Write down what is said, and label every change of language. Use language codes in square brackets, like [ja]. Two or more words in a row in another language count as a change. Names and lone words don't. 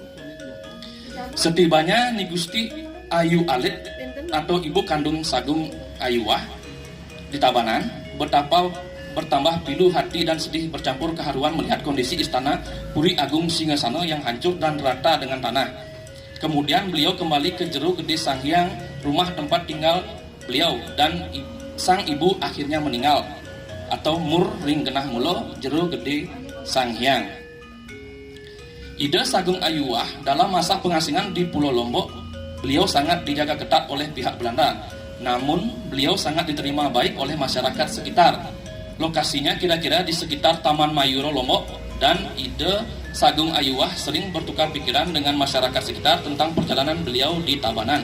[id] Setibanya Ni Gusti Ayu Alit atau ibu kandung Sagung Ayuwah di Tabanan, betapa bertambah pilu hati dan sedih bercampur keharuan melihat kondisi istana Puri Agung Singasano yang hancur dan rata dengan tanah. Kemudian beliau kembali ke Jero Gede Sanghyang, rumah tempat tinggal beliau, dan sang ibu akhirnya meninggal atau [ban] Mur Ring Genah Mulo [id] Jero Gede Sanghyang. Ida Sagung Ayuwah dalam masa pengasingan di Pulau Lombok, beliau sangat dijaga ketat oleh pihak Belanda. Namun beliau sangat diterima baik oleh masyarakat sekitar. Lokasinya kira-kira di sekitar Taman Mayuro Lombok, dan Ida Sagung Ayuwah sering bertukar pikiran dengan masyarakat sekitar tentang perjalanan beliau di Tabanan.